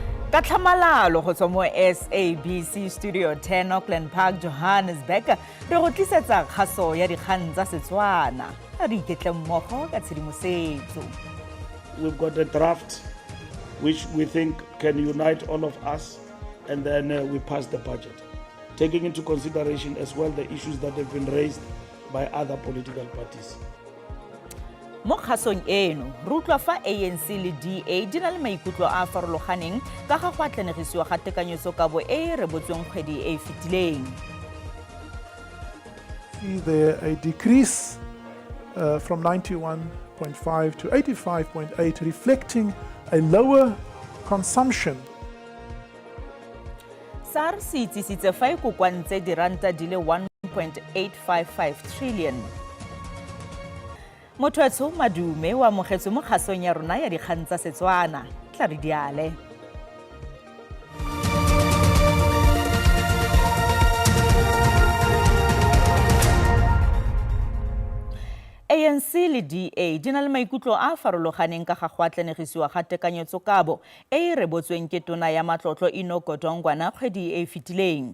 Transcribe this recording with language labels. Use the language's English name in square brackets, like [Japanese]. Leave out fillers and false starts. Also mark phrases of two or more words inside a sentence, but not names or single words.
[Tswana] Ka tlhamalalo go tswa mo SABC Studio 10 Auckland Park, Johannesburg, re go tlisetsa kgaso ya dikgang tsa Setswana. Re iketle mmogo ka tshedimosetso. [English] We've got a draft which we think can unite all of us, and then we pass the budget, taking into consideration as well the issues that have been raised by other political parties. [Tswana] Mo kgasong eno, re utlwa fa ANC le DA di na le maikutlo a farologaneng ka ga go atlanegisiwa ga tekanyetsokabo e e rebotsweng kgwedi e e fetileng. [English] There a decrease from 91.5 to 85.8, reflecting a lower consumption. [Tswana] SARS e itsisitse fa e kokoantse diranta di le 1.855 trillion. Mothoetsho Madume wa amogetswe mo kgasong ya rona ya dikgang tsa Setswana. Tla re diale. ANC le DA di na le maikutlo a farologaneng ka ga go atlanegisiwa ga tekanyetsokabo e e rebotsweng ke tona ya matlotlo Enoch Godongwana kgwedi e e fetileng.